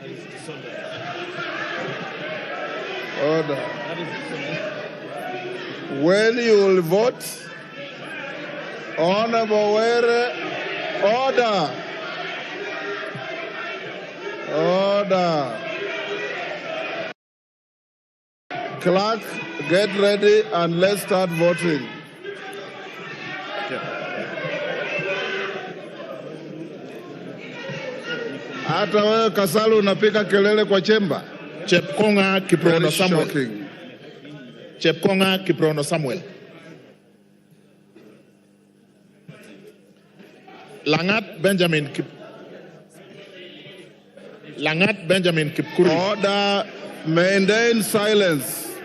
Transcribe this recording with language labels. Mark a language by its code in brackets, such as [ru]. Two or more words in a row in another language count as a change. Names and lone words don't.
[en] When you will vote, Honorable Were, order. Clerk, get ready and let's start voting. [sw] Hata wewe Kasalu unapiga kelele kwa chemba. Chepkonga Kiprono Samuel. Chepkonga Kiprono Samuel. Langat Benjamin Kipkuri. [en] Order, maintain silence.